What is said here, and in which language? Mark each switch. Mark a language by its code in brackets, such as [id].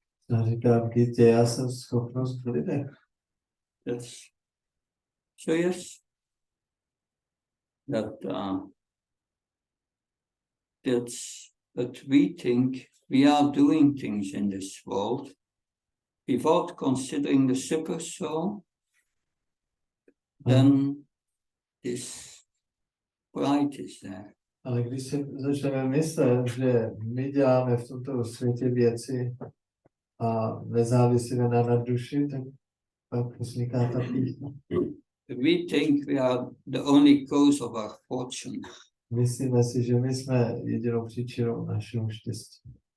[cs] A říká v Gitě, já jsem schopnost v lidech. [en] Yes. So yes, that we think we are doing things in this world without considering the super soul, then this pride is there. [cs] Ale když si začneme myslet, že my děláme v tomto světě věci a nezávisíme na duši, tak pak vzniká ta pýcha. [en] We think we are the only cause of our fortune. [cs] Myslíme si, že my jsme jedinou příčinou našeho štěstí.